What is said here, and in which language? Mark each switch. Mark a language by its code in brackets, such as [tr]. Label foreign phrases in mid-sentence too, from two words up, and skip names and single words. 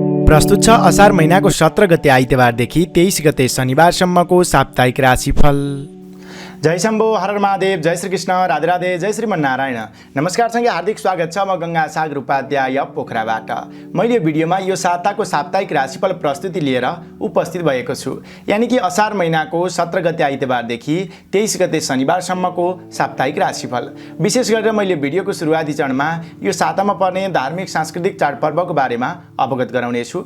[ne] प्रस्तुत छ असार महिनाको 17 गते आइतबारदेखि 23 गते शनिबारसम्मको साप्ताहिक राशिफल। जय शम्भो, हर महादेव, जय श्री कृष्ण, राधे राधे, जय श्रीमन्नारायण। नमस्कार सँगै हार्दिक स्वागत छ म गंगा सागर उपाध्याय पोखराबाट। मैले भिडियोमा यो साताको साप्ताहिक राशिफल प्रस्तुति लिएर उपस्थित भएको छु। यानि कि असार महिनाको 17 गते आइतबारदेखि 23 गते शनिबारसम्मको साप्ताहिक राशिफल। विशेष गरेर मैले भिडियोको सुरुवाती चरणमा यो सातामा पर्ने धार्मिक सांस्कृतिक चाडपर्वको बारेमा अवगत गराउने छु।